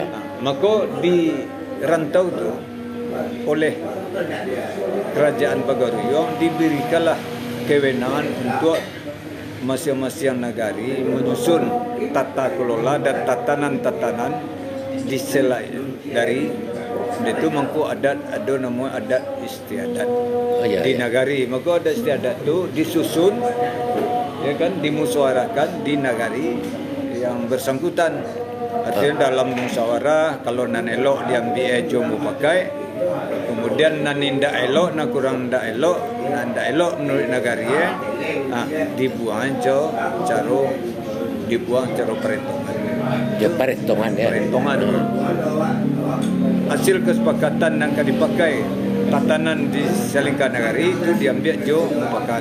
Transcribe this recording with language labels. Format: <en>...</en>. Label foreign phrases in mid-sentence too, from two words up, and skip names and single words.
<id>Maka di rantau tu oleh kerajaan Pagaruyung diberikanlah kewenangan untuk masing-masing nagari menyusun tata kelola dan tatanan-tatanan di selain dari itu mangku adat ada nama adat istiadat di nagari. Maka adat istiadat tu disusun ya kan, dimusyawarahkan di nagari yang bersangkutan. Artinya dalam musyawarah kalau</id> <min>nan elok diambil jomu pakai, kemudian nan indak elok nak kurang ndak elok, nan ndak elok menurut nagari dibuang cara perhitungan.</min> <id>Ya, perhitungan ya. Perhitungan. Hasil kesepakatan yang akan dipakai tatanan di selingkah nagari itu diambil jo mufakat.</id>